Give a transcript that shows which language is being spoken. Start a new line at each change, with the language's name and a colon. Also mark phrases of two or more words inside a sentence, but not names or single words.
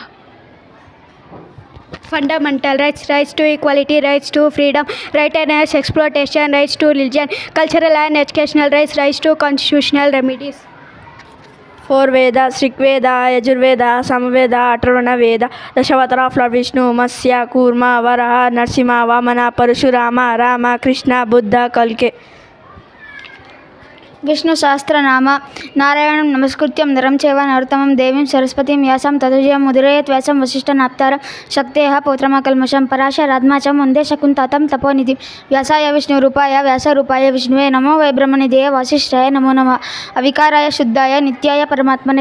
English: Fundamental rights: rights to equality, rights to freedom, right against exploitation, rights to religion, cultural and educational rights, rights to constitutional remedies. 4 Vedas: Rigveda, Yajurveda, Samaveda, Atharvana Veda. Dashavatara of Lord Vishnu: Matsya, Kurma, Varaha, Narsimha, Vamana, Parashurama, Rama, Krishna, Buddha, Kalki.
Sanskrit: విష్ణు సహస్రనామ నారాయణం నమస్కృత్యం నరం చైవ నరోత్తమం దేవీం సరస్వతీం వ్యాసం తతో ముదిరయేత్ వ్యాసం వసిష్ఠనాప్తారం శక్తేః పౌత్రమకల్మషం పరాశరాత్మాచం వందే శకుంతతం తపోనిధిం వ్యాసాయ విష్ణురూపాయ వ్యాసరూపాయ విష్ణువే నమో వై బ్రహ్మనిధేయ వాసిష్ఠాయ నమో నమః అవికారాయ శుద్ధాయ నిత్యాయ పరమాత్మనే